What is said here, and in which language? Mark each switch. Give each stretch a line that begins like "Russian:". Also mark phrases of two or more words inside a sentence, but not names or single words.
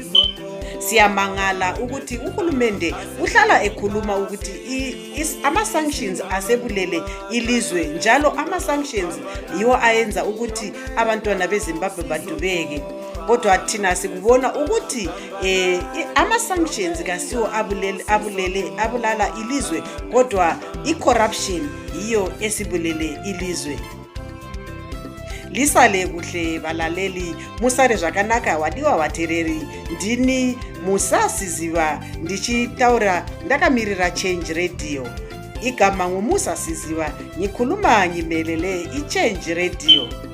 North Ndebele: Siyamangala ukuthi uhulumende uhlala ekhuluma ukuthi ama sanctions asebulele ilizwe, njalo ama sanctions yiwo ayenza ukuthi abantwana beZimbabwe badubeke. Kodwa thina sikubona ukuthi ama sanctions kasiwo abulala ilizwe, kodwa icorruption yiyo esibulele ilizwe. lisale kuhle valaleli,
Shona: musare zvakanaka wadiwa vatereri. Ndini Musasiziva ndichitaura ndakamirira Change Radio.
North Ndebele: Igama Musasiziva nyikhuluma nyimelele iChange Radio.